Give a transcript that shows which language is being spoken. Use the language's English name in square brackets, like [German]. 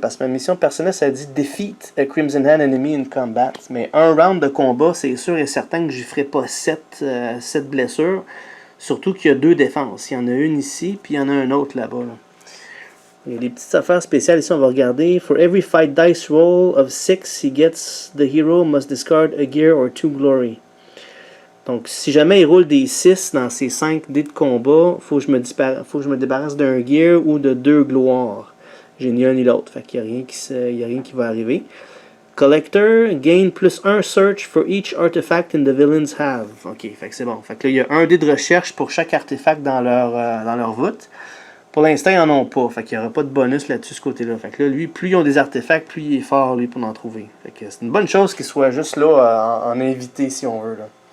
[French] Parce que ma mission personnelle, ça dit [English] Defeat a Crimson Hand enemy in combat. [French] Mais un round de combat, c'est sûr et certain que j'y ferai pas 7 blessures. Surtout qu'il y a 2 défenses. Il y en a une ici, puis il y en a un autre là-bas. Là. Il y a des petites affaires spéciales ici, on va regarder. [English] For every fight dice roll of 6 he gets, the hero must discard a gear or 2 glory. [French] Donc, si jamais il roule des 6 dans ses 5 dés de combat, il faut que je me débarrasse d'un gear ou de 2 gloires. J'ai ni un ni l'autre. Fait qu'il n'y a rien qui va arriver. [English] Collector, gain +1 search for each artifact in the villains have. [French] Ok, fait que c'est bon. Fait que là, il y a un dé de recherche pour chaque artefact dans leur voûte. Pour l'instant, ils n'en ont pas. Fait qu'il n'y aura pas de bonus là-dessus, ce côté-là. Fait que là, lui, plus ils ont des artefacts, plus il est fort, lui, pour en trouver. Fait que c'est une bonne chose qu'il soit juste là, en invité, si on veut, là.